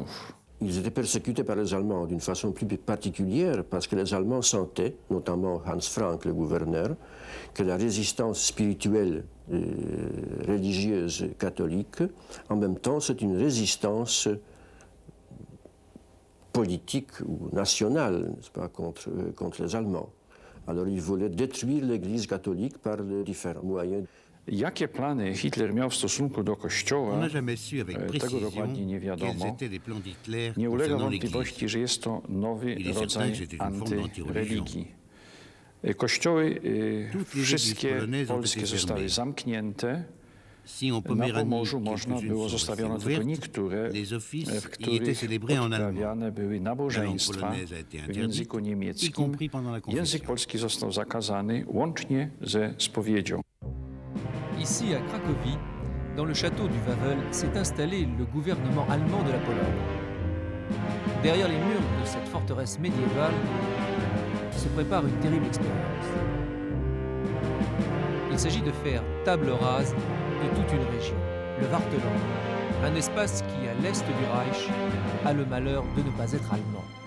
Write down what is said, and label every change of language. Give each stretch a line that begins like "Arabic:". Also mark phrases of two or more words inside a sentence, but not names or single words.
French: Ils étaient persécutés par les Allemands d'une façon plus particulière parce que les Allemands sentaient, notamment Hans Frank, le gouverneur, que la résistance spirituelle religieuse catholique, en même temps, c'est une résistance politique ou nationale, n'est-ce pas, contre les Allemands. Alors ils voulaient détruire l'Église catholique par les différents moyens.
Polish: Jakie plany Hitler miał w stosunku do Kościoła, tego dokładnie nie wiadomo. Nie ulega wątpliwości, że jest to nowy rodzaj antyreligii. Kościoły wszystkie polskie zostały zamknięte. Na Pomorzu można było zostawiono tylko niektóre, w których odprawiane były nabożeństwa w języku niemieckim. Język polski został zakazany łącznie ze spowiedzią.
French: Ici, à Cracovie, dans le château du Wawel, s'est installé le gouvernement allemand de la Pologne. Derrière les murs de cette forteresse médiévale se prépare une terrible expérience. Il s'agit de faire table rase de toute une région, le Wartheland, un espace qui, à l'est du Reich, a le malheur de ne pas être allemand.